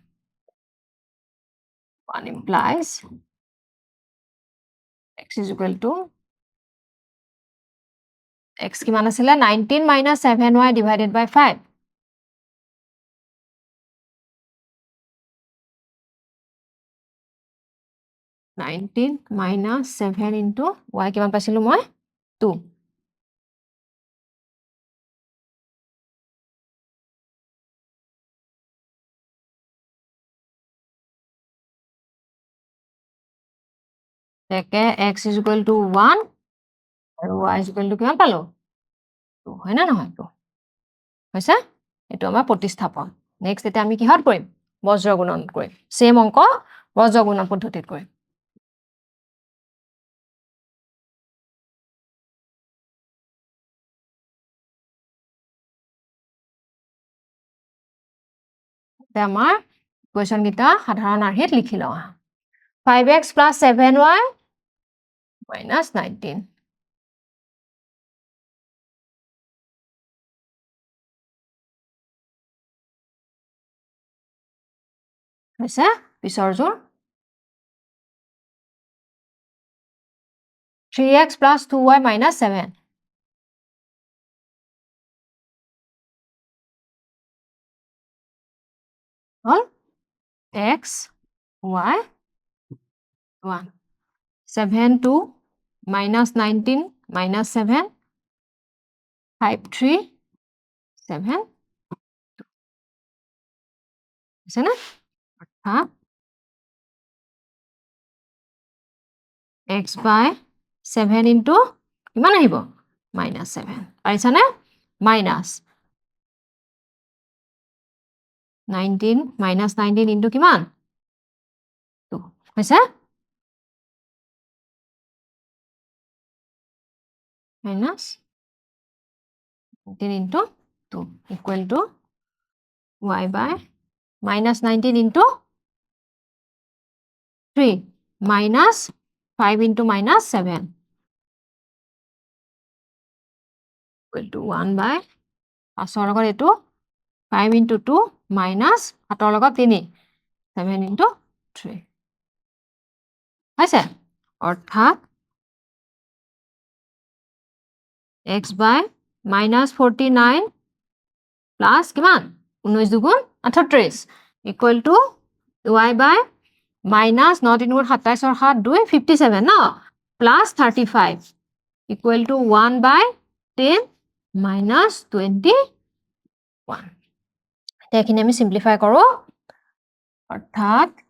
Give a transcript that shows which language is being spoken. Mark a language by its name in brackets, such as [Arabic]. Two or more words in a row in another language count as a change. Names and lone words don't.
[English] 1 implies x is equal to x [Assamese] কিমান আছিলে [English] 19 minus 7y divided by 5 [Assamese] 19 [English] minus 7 into y [Assamese] কিমান পাইছিলো মই 2 তেকে x [English] is equal to 1 [Assamese] আৰু [English] y is equal to [Assamese] কিমান পালো 2 হয় না নহয় 2 হৈছে এটো আমাৰ প্ৰতিস্থাপন নেক্সট এটা আমি কিহত কৰিম বজ্ৰ গুণন কৰিম সেম অংক বজ্ৰ গুণন পদ্ধতিত কৰিম তে আমাৰ ইকুৱেশ্যন গিটা সাধাৰণ আৰ্হিত লিখি লওঁ [English] 5x plus 7y minus 19 [Assamese] হৈছে পিছৰ জোৰ [English] 3x plus 2y minus 7 [Assamese] হল x y 1 7 2 minus 19 minus 7 5 3 7 আছে না অর্থাৎ [English] x by 7 into [Assamese] কিমান আহিব [English] minus 7 [Assamese] পাইছা নে minus [English] 19 minus 19 into [Assamese] কিমান 2 হৈছে [English] minus 19 into 2 equal to y by minus 19 into 3 minus 5 into minus 7 equal to 1 by 5 [Assamese] লগত এটো [English] 5 into 2 minus 7 লগত 3 7 into 3 [Assamese] হৈছে অর্থাৎ [English] x by minus 49 plus [Assamese] কিমান 19 দুগুণ 38 [English] equal to y by minus 9 [Assamese] 3 গুণ 27 7 2 57 ন [English] plus 35 equal to 1 by 10 minus 21 [Assamese] এইখিনি আমি [English] সিম্পলিফাই [Assamese] কৰোঁ অৰ্থাৎ